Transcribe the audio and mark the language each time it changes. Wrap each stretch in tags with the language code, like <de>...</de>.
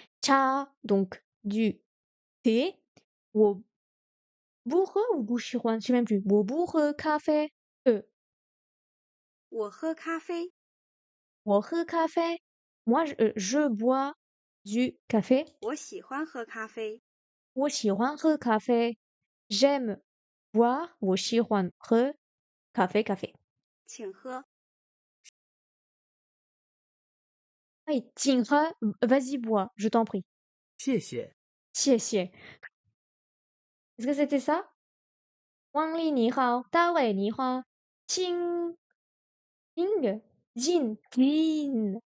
<fr>Cha, donc du thé.</fr> <zh>我不喝</zh> <fr>ou</fr> <zh>不喜欢</zh> <fr>je sais même plus.</fr> <zh>我不喝咖啡我喝咖啡。我喝咖啡</zh> <fr>Moi, je bois du café.</fr> <zh>我喜欢喝咖啡。我喜欢喝咖啡</zh> <fr>J'aime boire.</fr> <zh>我喜欢喝咖啡。请喝。</zh> <fr>Oui,</fr> <zh>请喝,</zh> <fr>vas-y, bois, je t'en prie.</fr> <zh>谢谢。谢谢.</zh> <fr>Est-ce que c'était ça?</fr> <zh>Wang Li ni hao, Da Wei ni hao,</zh> <fr>Qing, Jing, Jin, Jin.</fr>